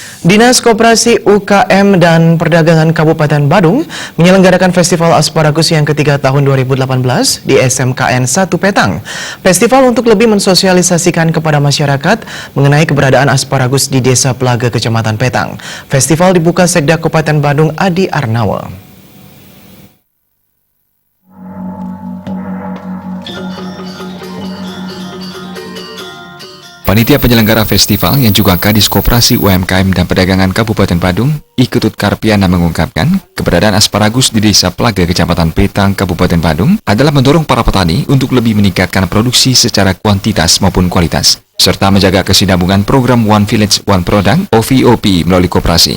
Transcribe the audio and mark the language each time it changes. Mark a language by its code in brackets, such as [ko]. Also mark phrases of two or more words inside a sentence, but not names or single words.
[id] Dinas Koperasi UKM dan Perdagangan Kabupaten Badung menyelenggarakan Festival Asparagus yang ketiga tahun 2018 di SMKN 1 Petang. Festival untuk lebih mensosialisasikan kepada masyarakat mengenai keberadaan asparagus di Desa Pelaga, Kecamatan Petang. Festival dibuka Sekda Kabupaten Badung Adi Arnawa. Panitia penyelenggara festival yang juga Kadis Koperasi UMKM dan Perdagangan Kabupaten Badung, Iketut Karpiana mengungkapkan, keberadaan asparagus di Desa Pelaga, Kecamatan Petang, Kabupaten Badung adalah mendorong para petani untuk lebih meningkatkan produksi secara kuantitas maupun kualitas, serta menjaga kesinambungan program [en] One Village One Product [id] OVOP melalui koperasi.